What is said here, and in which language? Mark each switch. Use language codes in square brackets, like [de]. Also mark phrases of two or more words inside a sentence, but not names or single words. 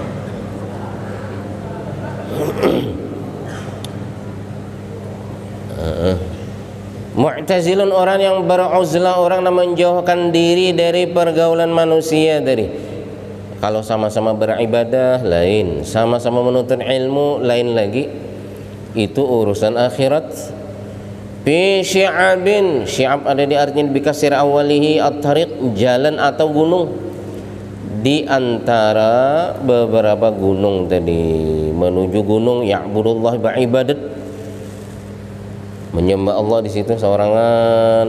[id] Mu'tazilun, orang yang beruzlah, orang yang menjauhkan diri dari pergaulan manusia. Dari kalau sama-sama beribadah lain, sama-sama menuntut ilmu lain lagi, itu urusan akhirat. [ar] Fi syi'abin, [id] syi'ab ada di artinya [ar] bikasir awalihi at-tariq, [id] jalan atau gunung, di antara beberapa gunung tadi, menuju gunung. Ya'budullah, beribadat, menyembah Allah di situ seorangan.